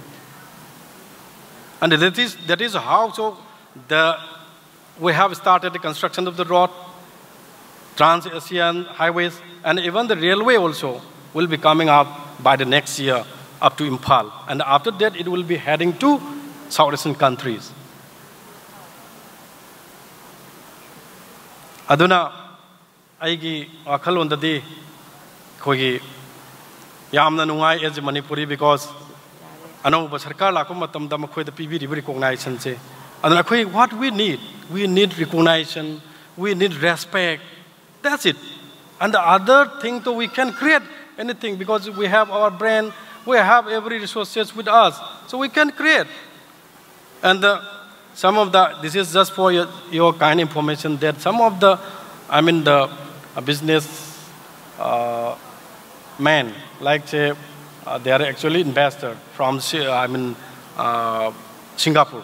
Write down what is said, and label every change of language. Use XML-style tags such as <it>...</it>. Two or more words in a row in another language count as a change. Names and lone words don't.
<en>And that is how we have started the construction of the road, Trans-Asian highways, and even the railway also will be coming up by the next year up to Imphal. And after that, it will be heading to South Asian countries.</en> <mni>Aduna, aigi wakhalondadi khogi yamna nungai</mni> <en>as Manipuri</en> <mni>because anauba sarkar lakpa matamda makhoi da pibiri recognition se. Aduna khoi</mni> <en>what we need recognition, we need respect. That's it. And the other thing too, we can create anything because we have our brain, we have every resources with us, so we can create. And this is just for your kind information that some of the, business men, like say, they are actually investors from, Singapore.</en>